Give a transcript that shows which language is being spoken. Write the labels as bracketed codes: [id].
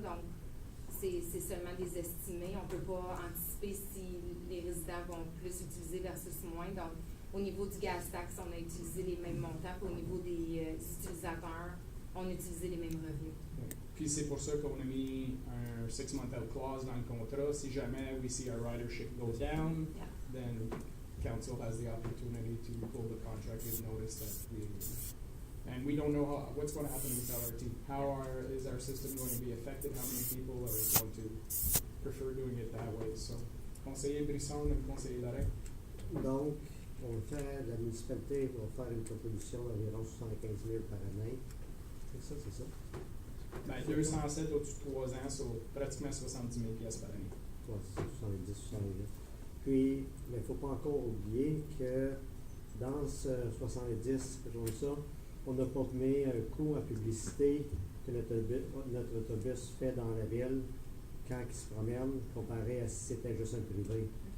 [fr] Donc, c'est seulement des estimés. On ne peut pas anticiper si les résidents vont plus utiliser versus moins. Donc, au niveau du gas tax, on a utilisé les mêmes montants. Puis au niveau des utilisateurs, on a utilisé les mêmes revenus. Puis c'est pour ça qu'on a mis un [en] 6-month-out clause [fr] dans le contrat. Si jamais [en] we see our ridership go down, Yeah. then council has the opportunity to pull the contract if notice that and we don't know what's going to happen with LRT. Is our system going to be affected? How many people are going to prefer doing it that way? [fr] So, conseiller Brisson et conseiller Lorrain. Donc, on va faire, la municipalité va faire une contribution d'environ 75 000 par année. C'est ça? Ben, 207 au-dessus de 3 ans, so pratiquement 70 000 pièces par année. Ouais, c'est 70, 78. Puis, mais il ne faut pas encore oublier que dans ce 70, comme ça, on n'a pas mis un coût en publicité que notre autobus fait dans la ville quand il se promène, comparé à si c'était juste un privé.